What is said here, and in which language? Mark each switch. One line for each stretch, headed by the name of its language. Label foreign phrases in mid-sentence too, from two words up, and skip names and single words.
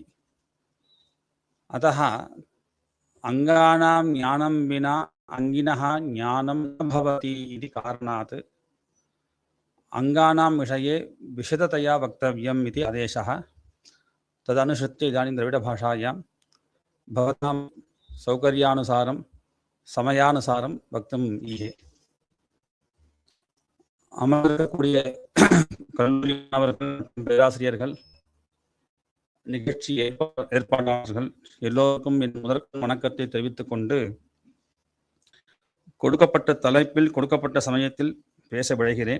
Sanskrit: अतः अङ्गानां ज्ञानं विना अङ्गिनः ज्ञानं न भवति इति कारणात् अङ्गानां विषये विशदतया वक्तव्यम् इति आदेशः. तदनुसृत्य इदानीं द्रविडभाषायां भवतां सौकर्यानुसारं समयानुसारं वक्तुम् ईहे.
Tamil: அமர்க்கக்கூடிய கல்லூரி மாணவர்கள், பேராசிரியர்கள், நிகழ்ச்சி ஏற்பாட்டாளர்கள் எல்லோருக்கும் என் முதற்கும் வணக்கத்தை தெரிவித்துக் கொண்டு, கொடுக்கப்பட்ட தலைப்பில் கொடுக்கப்பட்ட சமயத்தில் பேச விழைகிறேன்.